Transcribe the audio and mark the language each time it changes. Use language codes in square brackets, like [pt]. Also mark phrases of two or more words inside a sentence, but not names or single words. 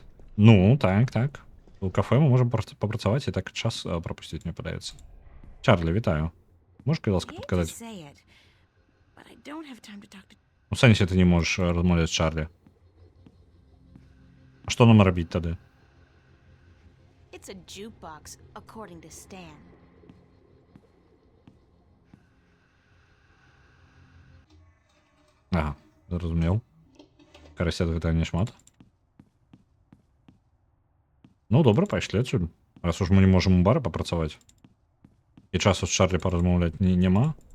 [be] Ну, так. У кафе мы можам папрацаваць і так час прапусціць, мне падаецца. Чарлі, вітаю. Можеш, калі ласка, падказаць? У сэнсе ты не можаш размаўляць з Чарлі. А што нам рабіць тады? [en] It's a jukebox, according to Stan. [be] Ага, зразумеў. Карасят гэта не шмат. Ну, добра, пайшлі адсюль. Раз уж мы не можам у бары папрацаваць. І часу з Чарлі паразмаўляць няма.